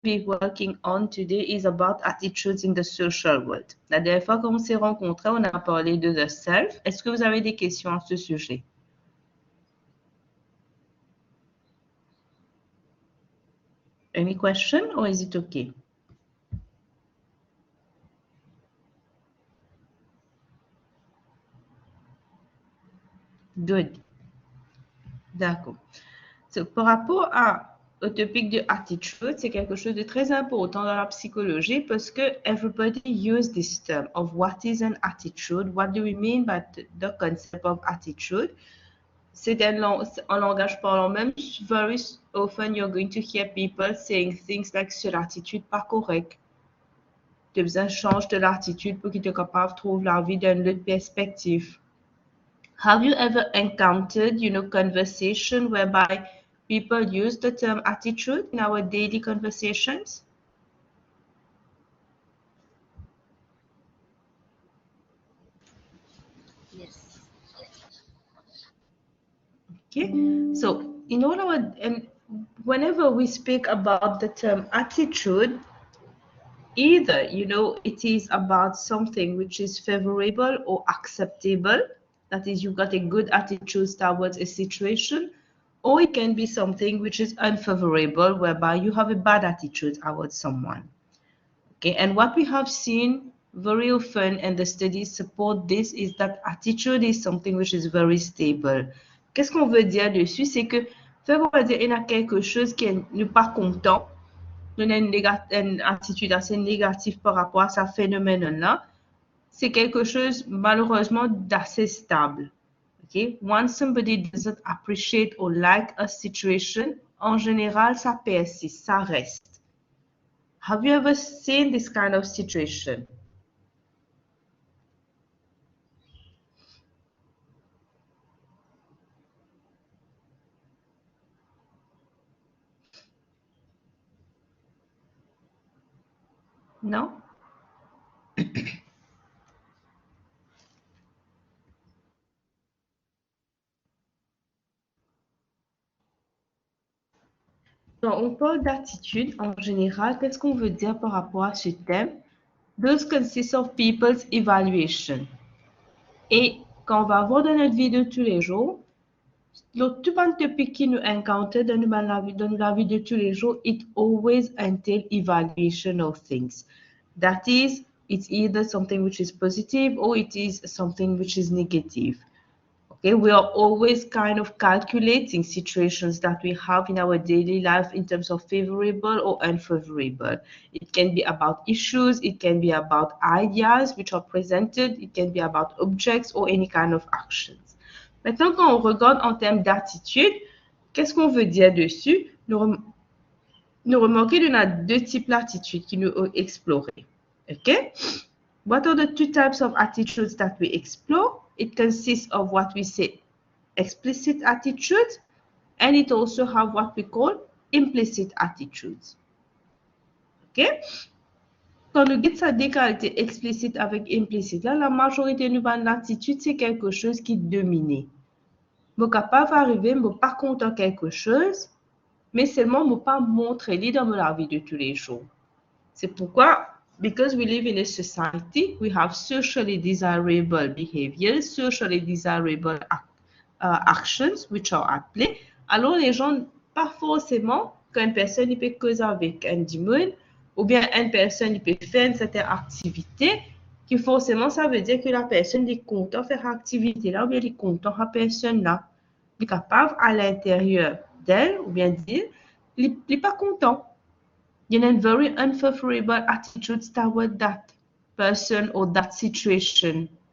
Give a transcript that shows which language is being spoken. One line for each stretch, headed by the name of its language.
English: be working on today is about attitudes in the social world.
French: La dernière fois qu'on s'est rencontrés, on a parlé de
English: the self.
French: Est-ce que vous avez des questions à ce sujet?
English: Any question or is it okay? Good. D'accord. So,
French: par rapport au topic de attitude, c'est quelque chose de très important dans la psychologie parce que
English: everybody use this term of what is an attitude, what do we mean by the concept of attitude.
French: C'est en langage parlant même,
English: very often you're going to hear people saying things like
French: c'est l'attitude pas correcte. Tu as besoin de changer de l'attitude pour que tu sois capable de trouver la vie d'une autre perspective.
English: Have you ever encountered, conversation whereby people use the term attitude in our daily conversations? Yes. Okay, so in all our, and whenever we speak about the term attitude, either, it is about something which is favorable or acceptable. That is, you've got a good attitude towards a situation, or it can be something which is unfavorable, whereby you have a bad attitude towards someone. Okay, and what we have seen very often, and the studies support this, is that attitude is something which is very stable.
French: Qu'est-ce qu'on veut dire dessus? C'est que, on va dire, il y a quelque chose qui n'est pas content, on a une attitude assez négative par rapport à ce phénomène-là, c'est quelque chose malheureusement d'assez stable.
English: Okay? Once somebody doesn't appreciate or like a situation,
French: en général, ça persiste, ça reste.
English: Have you ever seen this kind of situation? No?
French: Quand on parle d'attitude, en général, qu'est-ce qu'on veut dire par rapport à ce thème?
English: Those consist of people's evaluation.
French: Et quand on va voir dans notre vie de tous les jours, tout le topic qui nous encounter dans la vie de tous les jours,
English: it always entails evaluation of things. That is, it's either something which is positive or it is something which is negative. Okay, we are always kind of calculating situations that we have in our daily life in terms of favorable or unfavorable. It can be about issues, it can be about ideas which are presented, it can be about objects or any kind of actions.
French: Maintenant, quand on regarde en termes d'attitude, qu'est-ce qu'on veut dire dessus? Nous remarquons qu'il y a deux types d'attitudes qui nous ont explorés.
English: Okay? What are the two types of attitudes that we explore? It consists of what we say explicit attitudes, and it also have what we call implicit attitudes. Okay?
French: Quand nous dites ça des qualités explicites avec implicite, là, la majorité de l'attitude, c'est quelque chose qui domine. Je suis capable d'arriver, je ne suis pas content de quelque chose, mais seulement je ne pas montrer dans la vie de tous les jours. C'est pourquoi,
English: because we live in a society, we have socially desirable behaviors, socially desirable actions which are at play.
French: Alors, les gens, pas forcément, quand une personne peut causer avec un démon, ou bien une personne peut faire une certaine activité, que forcément, ça veut dire que la personne est content de faire activité là, ou bien elle est content de la personne là. Il est capable à l'intérieur d'elle, ou bien dire, il n'est pas content.
English: You know, very unfavorable attitudes toward that person or that situation.